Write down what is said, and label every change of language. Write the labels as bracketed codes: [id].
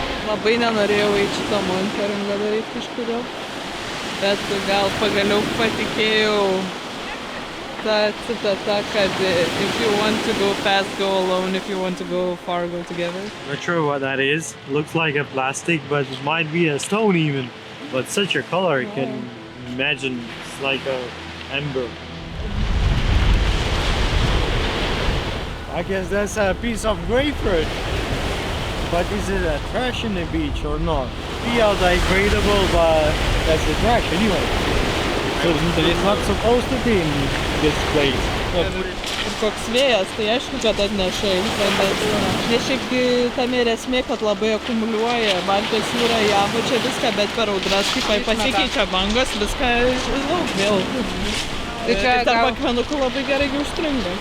[lt] Labai nenorėjau eiti šitą monitoringą daryti kažkodėl, bet gal pagaliau patikėjau ta citata, kad [en] if you want to go fast, go alone, if you want to go far, go together. Not sure what that is. Looks like a plastic, but it might be a stone even. But such a color, you can imagine it's like a amber. I guess that's a piece of grapefruit. But is it a trash in the beach or not? Biodegradable, but that's the trash anyway. So it's not supposed to be in this place. [lt] Ir koks vėjas, tai aišku, kad atneša į vandens. Nes šiaip tame ir esmė, kad labai akumuliuoja Baltijos jūra į apačią viską, bet per audras, kai pasikeičia bangos, viską vėl. Tai čia tarp akmenukų labai gerai užstringa.